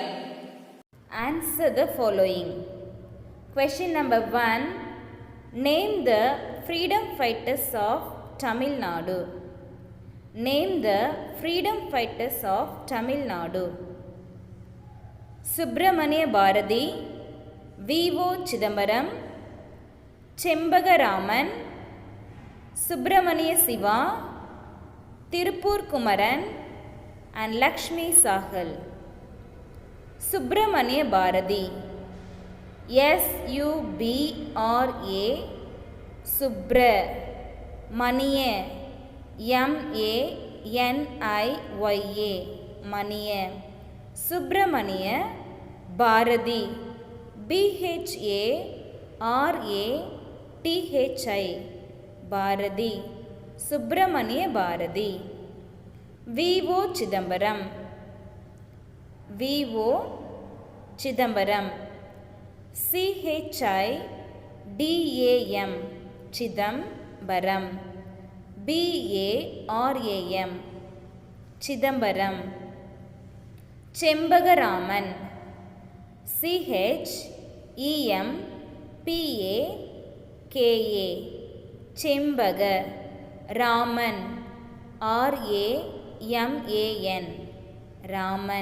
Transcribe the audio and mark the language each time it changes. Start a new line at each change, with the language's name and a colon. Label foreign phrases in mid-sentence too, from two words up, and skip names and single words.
English: Answer the following. Question number 1. Name the freedom fighters of Tamil Nadu. Name the freedom fighters of Tamil Nadu. Subramania Bharati, V.O. Chidambaram, Chembagaraman, Subramania Siva, Tirupur Kumaran and Lakshmi Sahal. Subramania Bharati, S-U-B-R-A, Subra, Maniya, M-A-N-I-Y-A, Maniya. Subramania Bharati, B-H-A-R-A-T-H-I, Bharati. Subramania Bharati. V.O. Chidambaram, V.O. Chidambaram, C-H-I-D-A-M, Chidambaram, B-A-R-A-M, Chidambaram. Chembagaraman, C-H-E-M-P-A-K-A, Chembaga, Raman, R-A-M-A-N, Raman.